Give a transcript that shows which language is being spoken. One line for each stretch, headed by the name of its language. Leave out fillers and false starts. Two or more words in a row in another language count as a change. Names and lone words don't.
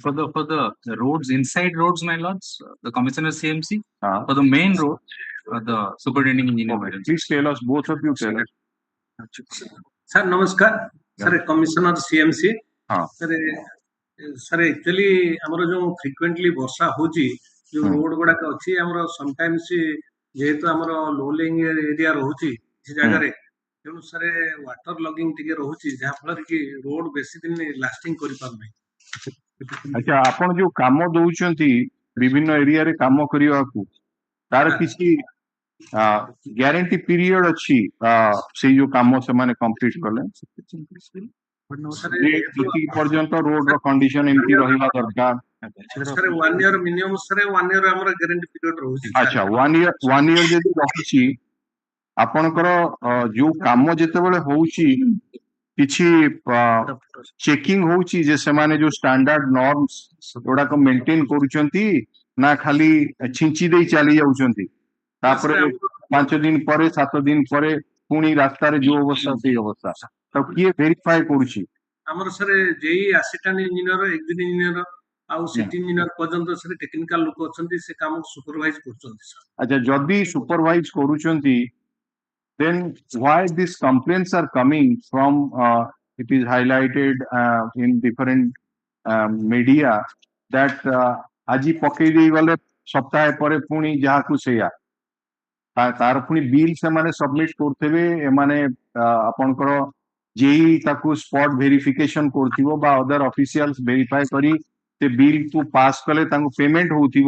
English: For the roads, inside roads, my lords, the commissioner CMC. For the main road, the superintending engineer. Okay. Please tell us, both of you tell us. Sir, namaskar. Sir, Commissioner CMC. Sir, actually,
Odia: ଆମର ଯୋଉ frequently ବର୍ଷା ହଉଛି, ଯୋଉ ରୋଡ ଗୁଡାକ ଅଛି ଆମର sometimes ଯେହେତୁ ଆମର
English: low lying area
Odia: ରହୁଛି ସେ ଜାଗାରେ, ତେଣୁ sir
English: water logging
Odia: ଟିକେ ରହୁଛି ଯାହା ଫଳରେ କି ରୋଡ ବେଶୀ ଦିନ ଲାଷ୍ଟିଂ କରିପାରୁନାହିଁ। ଆଚ୍ଛା, ଆପଣ ଯୋଉ କାମ ଦଉଛନ୍ତି ବିଭିନ୍ନ ଏରିଆରେ କାମ କରିବାକୁ, ତାର କିଛି
English: guarantee period
Odia: ଅଛି ସେଇ ଯୋଉ କାମ ସେମାନେ କମ୍ପ୍ଲିଟ କଲେ? ଯେତିକି ପର୍ଯ୍ୟନ୍ତ ରୋଡ ର କଣ୍ଡିସନ ଏମିତି ରହିବା ଦରକାର।
English: Sir, 1 year minimum, sir, 1 year
Odia: ଆମର
English: guarantee period
Odia: ରହୁଛି। ଆଚ୍ଛା, 1 year ଯଦି ରହୁଛି, ଆପଣଙ୍କର ଯୋଉ କାମ ଯେତେବେଳେ ହଉଛି କିଛି ଚେକିଂ ହଉଛି ଯେ ସେମାନେ ଯୋଉ
English: standard norms
Odia: ଗୁଡାକ ମେଣ୍ଟେନ କରୁଛନ୍ତି ନା ଖାଲି ଛିଞ୍ଚି ଦେଇ ଚାଲି ଯାଉଛନ୍ତି, ତାପରେ 5 ଦିନ ପରେ 7 ଦିନ ପରେ ପୁଣି ରାସ୍ତାରେ ଯୋଉ ଅବସ୍ଥା ସେଇ ଅବସ୍ଥା, ତ କିଏ ଭେରିଫାଏ କରୁଛି? ଆମର sir ଯେଇ
English: assistant engineer, exit engineer
Odia: ଆଉ
English: city engineer
Odia: ପର୍ଯ୍ୟନ୍ତ sir ଟେକ୍ନିକାଲ ଲୋକ ଅଛନ୍ତି, ସେ କାମକୁ ସୁପରଭାଇଜ କରୁଛନ୍ତି sir। ଆଚ୍ଛା, ଯଦି ସୁପରଭାଇଜ କରୁଛନ୍ତି,
English: then why these complaints are coming from it is highlighted in different media that
Odia: aji ପକେଇ ଦେଇ ଗଲେ ସପ୍ତାହେ ପରେ ପୁଣି ଯାହାକୁ ସେଇଆ, ତାର ପୁଣି ବିଲ୍ ସେମାନେ ସବମିଟ କରୁଥିବେ, ଏମାନେ ଆପଣଙ୍କର ଯେଇ ତାକୁ
English: spot verification
Odia: କରୁଥିବ ବା
English: other officials
Odia: ଭେରିଫାଏ କରି ସେ ବିଲ୍ କୁ ପାସ୍ କଲେ ତାଙ୍କୁ ପେମେଣ୍ଟ ହଉଥିବ।